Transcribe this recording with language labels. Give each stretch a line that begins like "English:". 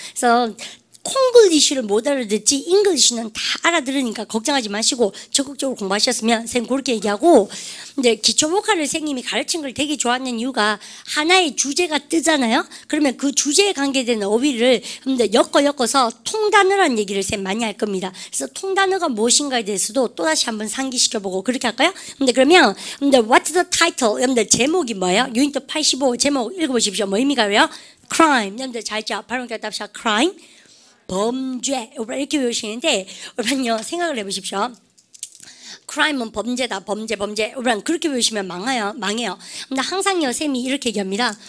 Korean: 그래서 콩글리시를 못 알아듣지 잉글리시는 다 알아들으니까 걱정하지 마시고 적극적으로 공부하셨으면 선생님 그렇게 얘기하고. 근데 기초복화를 선생님이 가르친 걸 되게 좋아하는 이유가 하나의 주제가 뜨잖아요. 그러면 그 주제에 관계된 어휘를 엮어서 통단어라는 얘기를 선생님 많이 할 겁니다. 그래서 통단어가 무엇인가에 대해서도 또다시 한번 상기시켜보고 그렇게 할까요? 근데 그러면
English: what's the title?
Korean: 여러분들 제목이 뭐예요? 유니트 85 제목 읽어보십시오. 뭐입니까요? crime. 여러분들 잘 자 발음 답시다.
English: crime.
Korean: 범죄 이렇게 외우시는데 여러분요 생각을 해보십시오. crime은 범죄다. 범죄 여러분 그렇게 외우시면 망해요. 근데 항상요 쌤이 이렇게 얘기합니다.